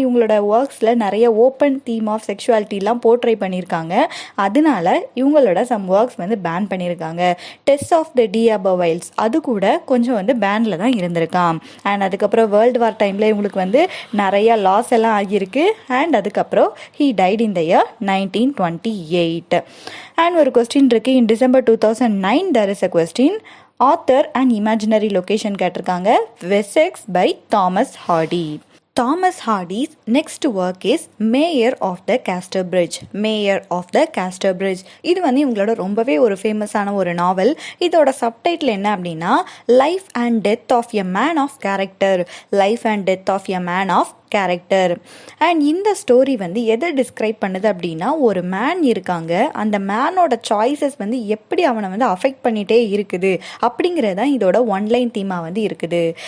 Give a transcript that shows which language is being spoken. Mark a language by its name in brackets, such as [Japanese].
[Tamil] இவங்களோட ஒர்க்ஸில் நிறைய open theme of செக்ஷுவாலிட்டிலாம் போர்ட்ரை பண்ணியிருக்காங்க. அதனால இவங்களோட சம் ஒர்க்ஸ் வந்து பேன் பண்ணியிருக்காங்க. டெஸ்ட் ஆஃப் த டிஅபவைல்ஸ் அது கூட கொஞ்சம் வந்து பேனில் தான் இருந்திருக்கான். அண்ட் அதுக்கப்புறம் வேர்ல்டு வார் டைமில் இவங்களுக்கு வந்து நிறைய லாஸ் எல்லாம் ஆகியிருக்கு. அண்ட் அதுக்கப்புறம் [English] he died in the year 1928. [Tamil] And ஒரு கொஸ்டின் இருக்கு. [English] In December 2009 there is a question, author and imaginary location [Tamil] கேட்டிருக்காங்க. [English] Wessex by Thomas Hardy. Thomas Hardy's next work is mayor of the Casterbridge. [Tamil] Mayor of the castor bridge இது வந்து இவங்களோட ரொம்பவே ஒரு ஃபேமஸான ஒரு நாவல். இதோட சப்டைட்டில் என்ன அப்படின்னா [English] Life and death of a man of character. Life and death of a man of character. [Tamil] And இந்த ஸ்டோரி வந்து எதை டிஸ்கிரைப் பண்ணுது அப்படின்னா, ஒரு மேன் இருக்காங்க, அந்த மேனோட சாய்ஸஸ் வந்து எப்படி அவனை வந்து அஃபெக்ட் பண்ணிகிட்டே இருக்குது அப்படிங்கிறது தான் இதோட ஒன்லைன் தீமாக வந்து இருக்குது.